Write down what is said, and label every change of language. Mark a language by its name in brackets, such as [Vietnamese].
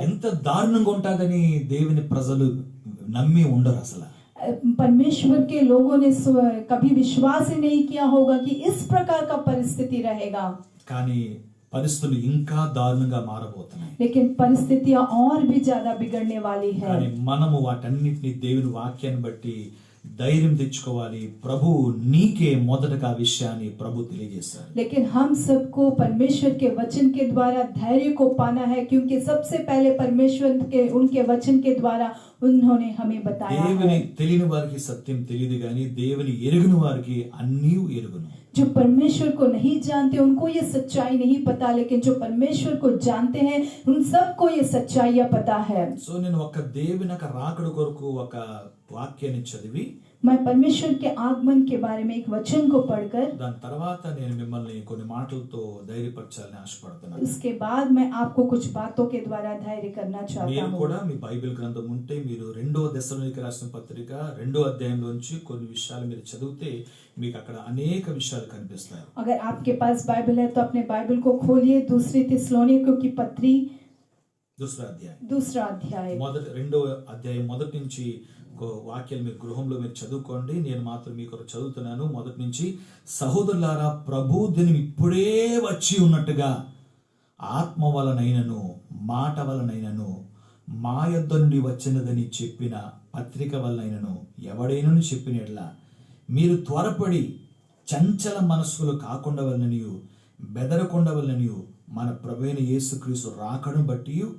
[Telugu] ఎంత దారుణంగా ఉంటుందని దేవుని ప్రజలు నమ్మి ఉండరు అసలు. [Hindi] परमेश्वर के लोगों ने कभी विश्वास ही नहीं किया होगा कि इस प्रकार का परिस्थिति रहेगा. [Telugu] కానీ పరిస్థితులు ఇంకా దారుణంగా మారబోతున్నాయి. [Hindi] लेकिन परिस्थितियां और भी ज्यादा बिगड़ने वाली है. [Telugu] కానీ మనము వాటన్నిటిని దేవుని వాక్యాన్ని బట్టి ధైర్యం తెచ్చుకోవాలి. ప్రభు నీకే మొదటగా విషయాన్ని ప్రభు తెలియజేశారు. [Hindi] लेकिन हम सबको परमेश्वर के वचन के द्वारा धैर्य को पाना है, क्योंकि सबसे पहले परमेश्वर के उनके वचन के द्वारा उन्होंने हमें बताया [Telugu] దేవుని [Hindi] है. [Telugu] తెలియని వారికి సత్యం తెలియదు, కానీ దేవుని ఎరుగుని వారికి అన్నీ ఎరుగును. [Hindi] जो परमेश्वर को नहीं जानते उनको ये सच्चाई नहीं पता, लेकिन जो परमेश्वर को जानते हैं उन सबको ये सच्चाइयां पता है. [Telugu] సో నేను ఒక దేవుని యొక్క రాకడ కొరకు ఒక వాక్యాన్ని చదివి [Hindi] मैं परमेश्वर के आगमन के बारे में एक वचन को पढ़कर [Telugu] దాని తర్వాత నేను మిమ్మల్ని కొన్ని మాటలతో ధైర్యపరచాలని ఆశపడుతున్నాను. [Hindi] उसके बाद मैं आपको कुछ बातों के द्वारा धैर्य करना चाहता [Telugu] మీరు [Hindi] हूँ. [Telugu] కూడా మీ బైబిల్ గ్రంథం ఉంటే మీరు 2వ దశలోనికి రాసిన పత్రిక 2వ అధ్యాయంలోంచి కొన్ని విషయాలు మీరు చదివితే మీకు అక్కడ అనేక విషయాలు కనిపిస్తాయి. [Hindi] अगर आपके पास बाइबल है तो अपने बाइबल को खोलिए. दूसरी थिस्सलुनीकियों की पत्री दूसरा अध्याय [Telugu] 2వ అధ్యాయం మొదటి నుంచి వాక్యాలు మీ గృహంలో మీరు చదువుకోండి. నేను మాత్రం మీకు చదువుతున్నాను మొదటి నుంచి. సహోదరులారా, ప్రభు దినం ఇప్పుడే వచ్చి ఉన్నట్టుగా ఆత్మ వలనైనను మాట వలనైనను మా యొద్ద నుండి వచ్చినదని చెప్పిన పత్రిక వలనైనను ఎవడైనను చెప్పిన యెడల మీరు త్వరపడి చంచల మనస్సులు కాకుండా వలననియు బెదరకుండా వలననియు మన ప్రభువైన యేసుక్రీస్తు రాకడను బట్టి